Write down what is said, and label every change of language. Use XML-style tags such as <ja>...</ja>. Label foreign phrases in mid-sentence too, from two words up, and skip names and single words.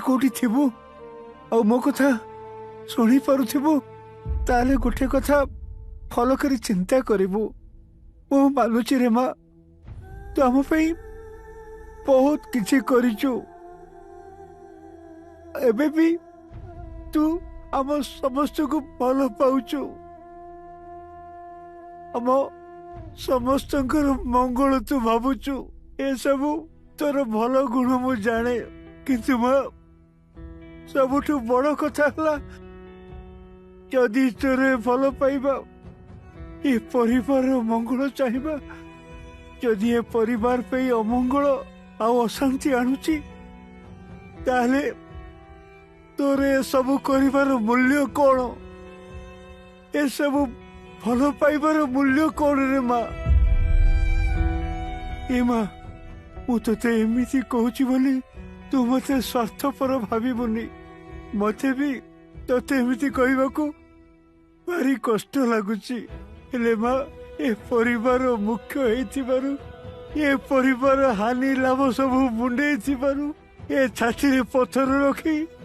<or>କୋଠି ଥିବୁ ଆ ମୋ କଥା ଶୁଣି ପାରୁଥିବୁ ତାଲେ ଗୋଟେ କଥା ଫଲୋ କରି ଚିନ୍ତା କରିବୁ ମୋ ମାନୁଛି ରେ ମା ତୁ ଆମ ପାଇଁ ବହୁତ କିଛି କରିଛୁ ଏବେ ବି ତୁ ଆମ ସମସ୍ତଙ୍କୁ ଭଲ ପାଉଛୁ ଆମ ସମସ୍ତ ମଙ୍ଗଳ ତୁ ଭାବୁଛୁ ଏ ସବୁ ତୋର ଭଲ ଗୁଣ ମୁଁ ଜାଣେ କିନ୍ତୁ ମା ସବୁଠୁ ବଡ଼ କଥା ହେଲା ଯଦି ତୋରେ ଭଲ ପାଇବା ଏ ପରିବାର ମଙ୍ଗଳ ଚାହିଁବା ଯଦି ଏ ପରିବାର ପାଇଁ ଅମଙ୍ଗଳ ଆ ଅଶାନ୍ତି ଆଣୁଛି ତାଲେ ତୋରେ ସବୁ କରିବାର ମୂଲ୍ୟ କଣ ଏ ସବୁ ଭଲ ପାଇବାର ମୂଲ୍ୟ କଣ ରେ ମା ଏ ମା ମୁଁ ତତେ ଏମିତି କହୁଛି ବୋଲି ତୁ ମତେ ସ୍ୱାର୍ଥପର ଭାବିବୁନି ମତେ ବି ତତେ ଏମିତି କହିବାକୁ ଭାରି କଷ୍ଟ ଲାଗୁଛି ହେଲେ ମା ଏ ପରିବାର ମୁଖ୍ୟ ହୋଇଥିବାରୁ ଏ ପରିବାର ହାନି ଲାଭ ସବୁ ମୁଣ୍ଡେ ଥିବାରୁ ଏ ଛାତି ପଥର ରଖି</or>